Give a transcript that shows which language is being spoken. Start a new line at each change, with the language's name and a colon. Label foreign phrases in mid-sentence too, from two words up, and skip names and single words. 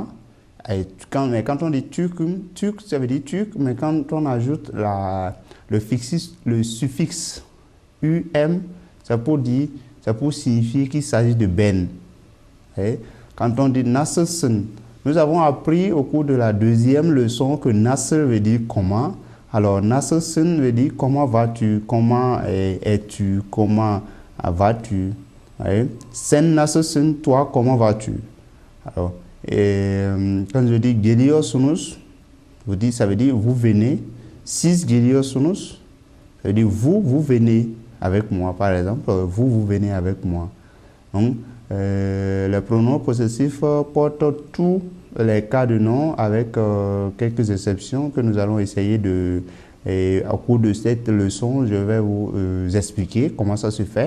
French: Mais quand on dit Türk'üm, turc, ça veut dire turc, mais quand on ajoute le suffixe um, c'est pour signifier qu'il s'agit de ben. Et quand on dit nasılsın, nous avons appris au cours de la 2e leçon que nasıl veut dire comment. Alors, nasılsın veut dire comment vas-tu, comment es-tu, comment vas-tu.
Turkish: Sen nasılsın,
French: toi, comment vas-tu. Alors, quand je dis geliyorsunuz, ça veut dire vous venez.
Turkish: Siz geliyorsunuz,
French: ça veut dire vous venez avec moi, par exemple, vous venez avec moi. Donc, les pronoms possessifs portent tous les cas de nom avec quelques exceptions que nous allons essayer au cours de cette leçon, je vais vous expliquer comment ça se fait.